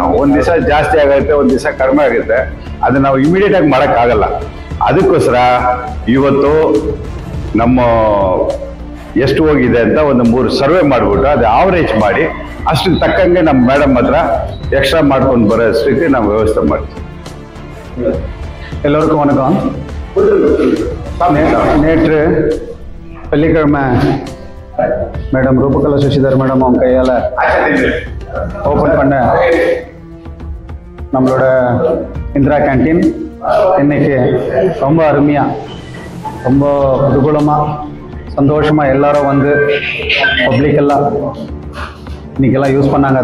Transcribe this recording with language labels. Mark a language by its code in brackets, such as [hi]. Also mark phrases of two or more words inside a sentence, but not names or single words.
[kn] ಒಂದ್ ದಿವಸ ಜಾಸ್ತಿ ಆಗುತ್ತೆ, ಒಂದ್ ದಿವಸ ಕಡಿಮೆ ಆಗುತ್ತೆ. ಅದನ್ನ ನಾವು ಇಮಿಡಿಯೇಟ್ ಆಗಿ ಮಾಡಕ್ ಆಗಲ್ಲ. ಅದಕ್ಕೋಸ್ಕರ ಇವತ್ತು ನಮ್ಮ ಎಷ್ಟು ಹೋಗಿದೆ ಅಂತ ಒಂದು 3 ಸರ್ವೆ ಮಾಡ್ಬಿಟ್ಟು ಅದು ಆವರೇಜ್ ಮಾಡಿ ಅಷ್ಟು ತಕ್ಕಂಗೆ ನಮ್ಮ ಮೇಡಮ್ ಹತ್ರ ಎಕ್ಸ್ಟ್ರಾ ಮಾಡ್ಕೊಂಡು ಬರೋಷ್ಟಕ್ಕೆ ನಾವು ವ್ಯವಸ್ಥೆ ಮಾಡ್ತೀವಿ. [ta] எல்லோருக்கும் வணக்கம். நேற்று வெள்ளிக்கிழமை மேடம் ரூபகலா சசிதர் மேடம் அவங்க கையால் ஓப்பன் பண்ண நம்மளோட இந்திரா கேன்டீன் இன்னைக்கு ரொம்ப அருமையாக, ரொம்ப குதூகலமாக, சந்தோஷமாக எல்லாரும் வந்து பப்ளிக் எல்லாம் இன்னைக்கெல்லாம் யூஸ் பண்ணாங்க.